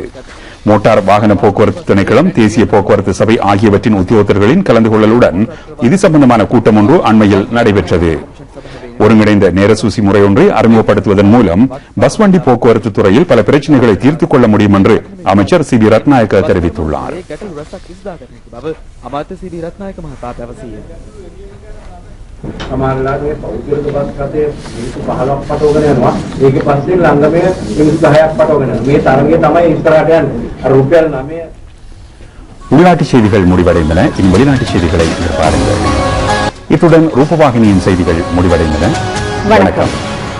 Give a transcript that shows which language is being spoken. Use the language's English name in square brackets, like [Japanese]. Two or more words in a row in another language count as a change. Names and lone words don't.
[Tamil] மோட்டார் வாகன போக்குவரத்து திணைக்களம், தேசிய போக்குவரத்து சபை ஆகியவற்றின் உத்தியோகத்தர்களின் கலந்து கொள்ளலுடன் இது சம்பந்தமான கூட்டம் ஒன்று அண்மையில் நடைபெற்றது. ஒருங்கிணைந்த நேரசூசி முறை ஒன்றை அறிமுகப்படுத்துவதன் மூலம் பஸ் வண்டி போக்குவரத்து துறையில் பல பிரச்சனைகளை தீர்த்துக் கொள்ள முடியும் என்று அமைச்சர் சி வி ரத்நாயக்க தெரிவித்துள்ளார். [Sinhala] සමහරලාගේ පෞද්ගලික බස් රථයේ මිනිස්සු 15ක් පටවගෙන යනවා. ඒකේ පස්සේ ළඟම මිනිස්සු 10ක් පටවගෙන යනවා. මේ තරගය තමයි ඉස්සරහට යන්නේ. අර රුපියල් 9 [Tamil] உள்நாட்டு செய்திகள் முடிவடைந்தன. இனி வெளிநாட்டு செய்திகளை எதிர்பாருங்கள். இத்துடன் ரூபவாகினியின் செய்திகள் முடிவடைந்தன. வணக்கம்.